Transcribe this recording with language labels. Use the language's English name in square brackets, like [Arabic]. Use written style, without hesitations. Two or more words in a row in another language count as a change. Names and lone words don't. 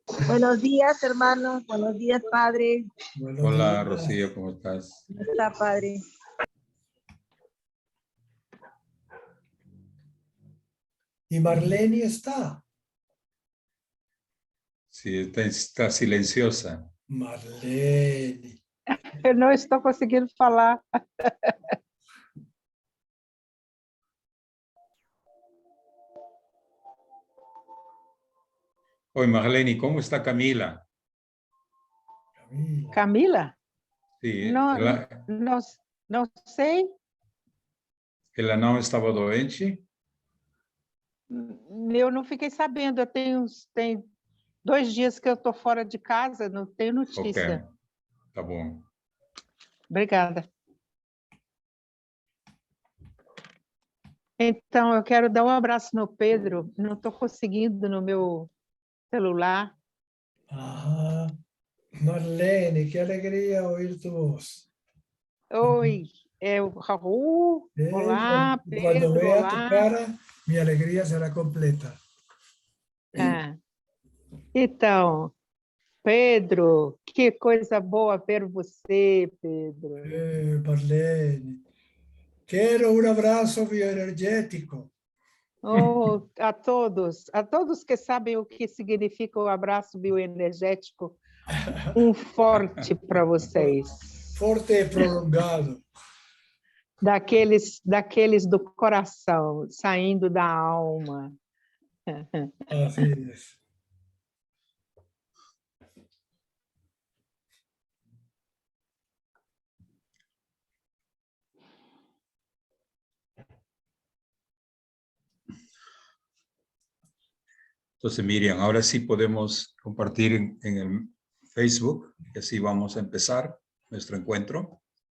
[Spanish] Buenos días, hermanos. Buenos días, padre. Hola, Rocío, ¿cómo estás? ¿Cómo está, padre? ¿Y Marlene está? Sí, está silenciosa. Marlene. [Portuguese] Eu não estou conseguindo falar. [Spanish] Oye, Marlene, ¿cómo está Camila? Camila? Sí, [Portuguese] Não, ela, não sei. ela não estava doente? Eu não fiquei sabendo. Tem 2 dias que eu estou fora de casa, não tenho notícia. Ok, tá bom. Obrigada. Então, eu quero dar um abraço no Pedro. Não estou conseguindo no meu celular. Ajá. [Spanish] Marlene, qué alegría oír tu voz. [Portuguese] Oi, é o Raul. Olá, [Spanish] Cuando Pedro. vea tu [Portuguese] Olá. [Spanish] cara, mi alegría será completa. Ah. [Portuguese] Então, Pedro, que coisa boa ver você, Pedro. [Spanish] Marlene, quiero un abrazo bioenergético. [Portuguese] Oh, a todos que sabem o que significa o abraço bioenergético, um forte para vocês. Forte e prolongado. Daqueles do coração, saindo da alma. [Spanish] Así es. Entonces, Miriam, ahora sí podemos compartir en el Facebook, y así vamos a empezar nuestro encuentro.